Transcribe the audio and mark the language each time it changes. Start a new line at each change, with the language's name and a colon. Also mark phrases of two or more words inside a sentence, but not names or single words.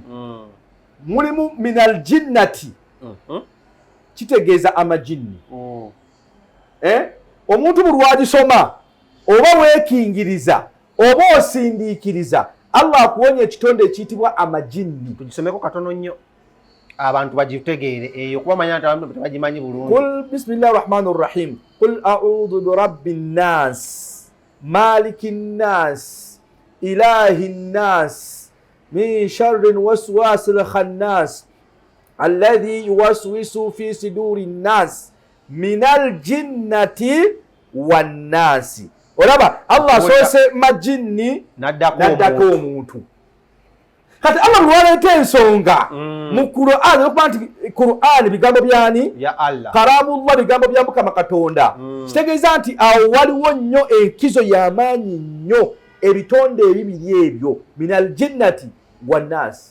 Ganda: Mulimu
Arabic: من الجنة
Ganda: kitegeeza amajinni. Omuntu buli lwagisoma oba weekingiriza oba osindiikiriza Allah akuwonya ekitonde ekiyitibwa amajinni. Tugisomeko katono nnyo abantu bagitegeere eyo kuba manya nti abantu tebagimanyi bulungi.
Arabic: قل بسم الله الرحمن الرحيم قل أعوذ برب الناس ملك الناس إله الناس من شر الوسواس الخناس الذي يوسوس في صدور الناس من الجنة والناس.
Ganda: Olaba Allah soose majinni naddako omuntu. Kati Allah lwaleeta ensonga mu Qur'an okuba nti Qur'an bigambo byani?
Arabic: يا الله.
Ganda: Kalamullah bigambo bya Mukama Katonda. Kitegeeza nti awo waliwo nnyo enkizo y'amaanyi nnyo ebitonde ebibiri ebyo
Arabic: من الجنة والناس.